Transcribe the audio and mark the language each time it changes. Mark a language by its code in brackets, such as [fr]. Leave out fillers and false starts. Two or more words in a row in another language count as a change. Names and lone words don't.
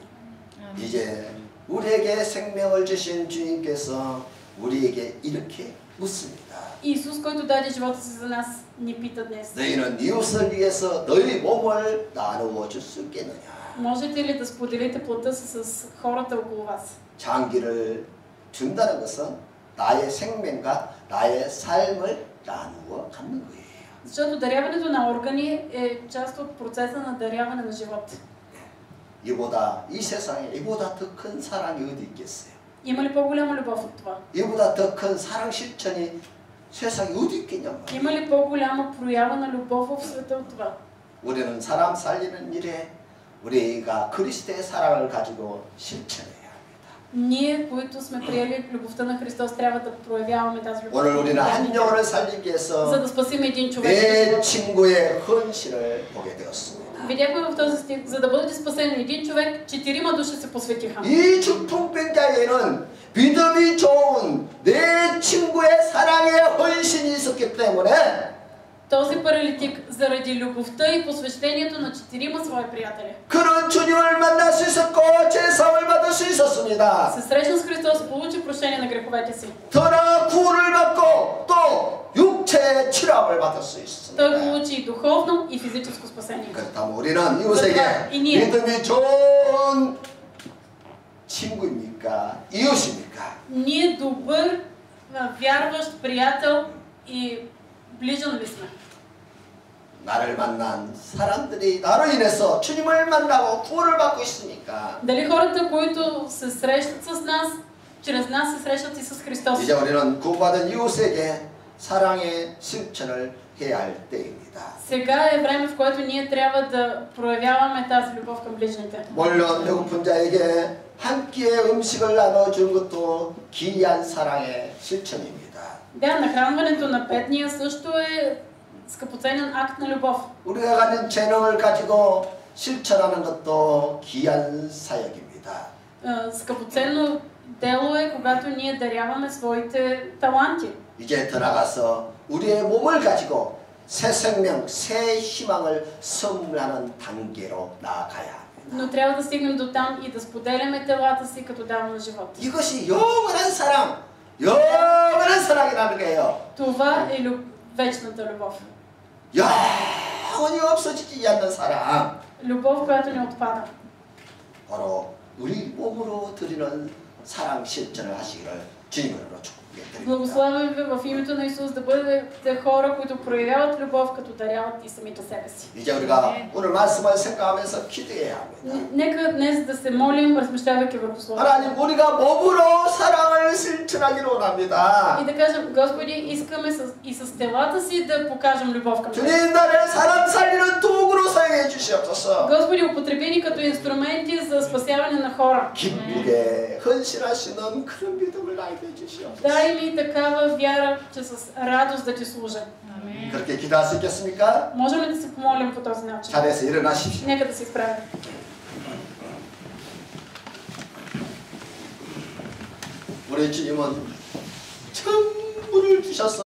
[ko] 이제 우리에게 생명을 주신 주님께서 우리에게 이렇게 묻습니다. [bg] Исус, който даде живота си за нас, ни пита днес: [ko] 너희는 이웃을 위해서 너희 몸을 나누어 줄 수 있겠느냐? [bg] можете ли да споделите плътта си с хората около вас? [ko] 장기를 준다는 것은 나의 생명과 나의 삶을 나누어 갖는 거예요. [bg] Защото даряването на органи е част от процеса на даряване на живот. [ko] 이 세상에 이보다 더 큰 사랑이 어디 있겠어요? [bg] Има ли по-голяма любов от това? [ko] 이보다 더 큰 사랑 실천이 세상에 어디 있겠냐 말이에요. [bg] Има ли по-голяма проява на любов в света от това? [ko] 우리는 사람 살리는 일에 우리가 그리스도의 사랑을 가지고 실천해야 합니다. [bg] Ние, които сме приели любовта на Христос, трябва да проявяваме тази любов. [ko] 오늘 우리는 한 영혼을 살리기 위해서 [bg] За да спасим един човек. [ko] 내 친구의 헌신을 보게 되었습니다. [bg] Видяхме в този стих: за да бъде спасен един човек, 4 души се посветиха. [ko] 이 중풍병자에게는 믿음이 좋은 내 친구의 사랑의 헌신이 있었기 때문에 [bg] Този паралитик, заради любовта и посвещението на 4 свои приятели, [ko] 그는 주님을 만날 수 있었고 제사함을 받을 수 있었습니다. [bg] се срещна с Христос, получи прощение на греховете си. [ko] 더나 구원을 받고 또 육체의 치료함을 받을 수 있습니다. [bg] Той получи и духовно, и физическо спасение. [ko] 그렇다면 우리는 이웃에게 믿음이 좋은 친구입니까? 이웃입니까? [bg] Ние добър, вярващ приятел и ближен ли сме? [ko] 나를 만난 사람들이 나로 인해서 주님을 만나고 구원을 받고 있습니까? [bg] Дали хората, които се срещат с нас, чрез нас се срещат и с Христос? [ko] 이제 우리는 구원받은 이웃에게 사랑의 실천을 해야 할 때입니다. [bg] Сега е време, в което ние трябва да проявяваме тази любов към ближните. [ko] 물론 배고픈 자에게 한 끼의 음식을 나눠주는 것도 귀한 사랑의 실천입니다. [bg] Да, нахранването на бедния също е скъпоценен акт на любов. [ko] 우리가 가진 재능을 가지고 실천하는 것도 귀한 사역입니다. [bg] Скъпоценно дело е, когато ние даряваме своите таланти. [ko] 이제 더 나가서 우리의 몸을 가지고 새 생명, 새 희망을 선물하는 단계로 나아가야 합니다. [bg] Но трябва да стигнем до там и да споделяме телата си, като даваме живот. [ko] 이것이 영원한 사랑, 영원한 사랑이라는 거예요. [bg] Това е вечната любов. [ko] 영원히 없어지지 않는 사랑. [bg] Любов, която не отпада. [ko] 바로 우리 몸으로 드리는 사랑 실천을 하시기를 주님으로 축복드립니다. [bg] Благославям ви в името на Исус да бъдете хора, които проявяват любов, като даряват и самите себе си. [ko] 이제 우리가 오늘 말씀을 생각하면서 기도해야 합니다. [bg] Нека днес да се молим, размишлявайки върху Словото. [ko] 하나님, 우리가 몸으로 사랑을 실천하기를 원합니다. [bg] И да кажем, Господи, искаме и с телата си да покажем любов към Теб. [ko] 주님, 나를 사람 살리는 도구로 사용해 주시옵소서. [bg] Господи, употреби ни като инструменти за спасяване на хора. [ko] 기쁘게 헌신하시는 그런 믿음을 나에게 주시옵소서. [bg] Дай ми такава вяра, че с радост да Ти служа. [ko] 그렇게 기도할 수 있겠습니까? [bg] Можем ли да се помолим по този начин? [ko] 자리에서 일어나십시오. [bg] Нека да се изправим. [ko] 우리 주님은 전부를 주셨어.